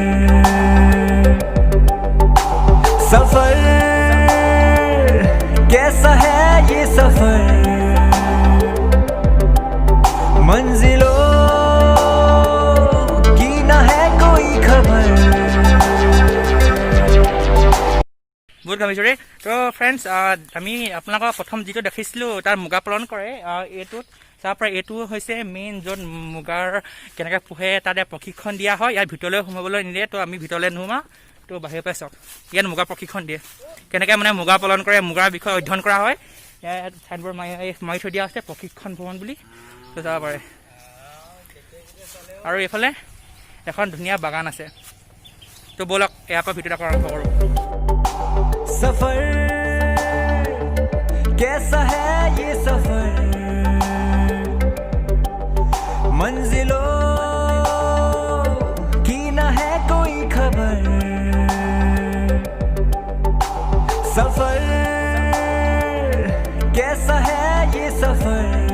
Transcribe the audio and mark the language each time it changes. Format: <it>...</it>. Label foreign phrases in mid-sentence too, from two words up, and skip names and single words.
<hi>सफर कैसा है ये सफर मंजिलों की न है कोई खबर</hi> <as>বহুত ভাবিছোঁ ৰে তো ফ্ৰেণ্ডছ আমি আপোনালোকক প্ৰথম যিটো দেখিছিলোঁ তাৰ মুগা পালন কৰে এইটোত তাৰপৰা এইটো হৈছে মেইন য'ত মুগাৰ কেনেকৈ পোহে তাতে প্ৰশিক্ষণ দিয়া হয় ইয়াৰ ভিতৰলৈ সোমাবলৈ নিদিয়ে তো আমি ভিতৰলৈ নোসোমাওঁ তো বাহিৰৰ পৰাই চাওক ইয়াত মুগা প্ৰশিক্ষণ দিয়ে কেনেকৈ মানে মুগা পালন কৰে মুগাৰ বিষয়ে অধ্যয়ন কৰা হয় ইয়াত চাইনবোৰ্ড মাৰি থৈ দিয়া আছে প্ৰশিক্ষণ ভৱন বুলি তো যাব পাৰে আৰু এইফালে এখন ধুনীয়া বাগান আছে তো ব'লক ইয়াৰ পৰা ভিতৰত আকৌ আৰম্ভ কৰোঁ</as> <hi>सफर कैसा है ये सफर मंजिलों की न है कोई खबर सफर कैसा है ये सफर</hi>